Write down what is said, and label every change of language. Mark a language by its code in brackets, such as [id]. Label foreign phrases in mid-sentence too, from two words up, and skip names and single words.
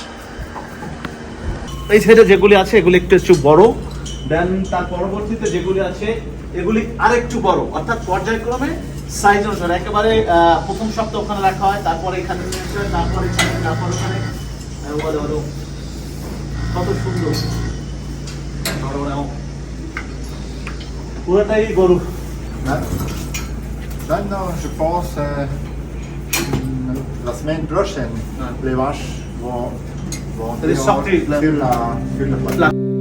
[bn] এই সাইডে যেগুলি আছে এগুলি একটু বড়, দেন তার পরবর্তীতে যেগুলি আছে এগুলি আরেকটু বড়, অর্থাৎ পর্যায়ক্রমে সাইজ অনুসারে একেবারে প্রথম সপ্তাহ ওখানে রাখা হয়, তারপরে এখানে নিয়ে আসে, তারপরে এখানে, তারপর ওখানে। কত সুন্দর পুরোটাই গরু। [fr] Maintenant, je pense la semaine prochaine, les vaches vont Les sortir, sur la